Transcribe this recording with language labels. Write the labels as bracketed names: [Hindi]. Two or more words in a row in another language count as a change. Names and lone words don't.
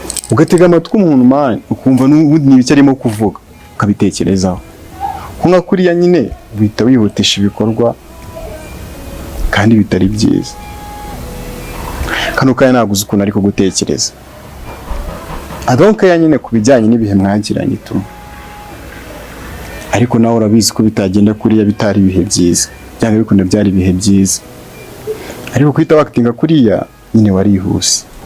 [Kinyarwanda] Ugatega amatwi umuntu, man, ukumva n'ubundi ni ibiki arimo kuvuga, ukabitekerezaho. Ko nka kuriya nyine, uhita wihutisha ibikorwa, kandi bitari byiza. Kano kanya ntabwo uzi ukuntu ari kugutekereza. [English] I don't care [Kinyarwanda] nyine ku bijyanye n'ibihe mwagiranye tu. Ariko nawe urabizi ko bitagenda kuriya bitari ibihe byiza. Byanga bikunda byari ibihe byiza. Ariko kwita wakitinga kuriya, nyine warihuse.